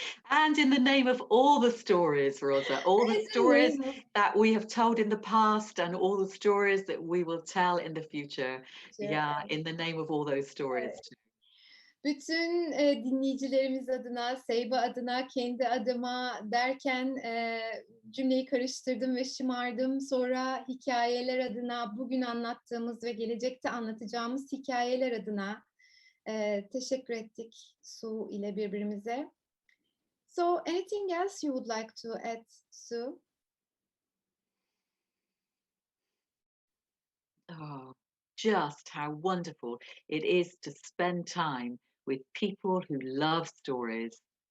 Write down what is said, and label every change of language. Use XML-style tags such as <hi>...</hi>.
<en>And in the name of all the stories, Rosa, all the stories that we have told in the past and all the stories that we will tell in the future. Yeah, in the name of all those stories too.</en> <tr>Bütün dinleyicilerimiz adına, Seyba adına, kendi adıma derken cümleyi karıştırdım ve şımardım. Sonra hikayeler adına, bugün anlattığımız ve gelecekte anlatacağımız hikayeler adına teşekkür ettik Su ile birbirimize.</tr> <en>So, anything else you would like to add, Su? Oh, just how wonderful it is to spend time with people who love stories.</en>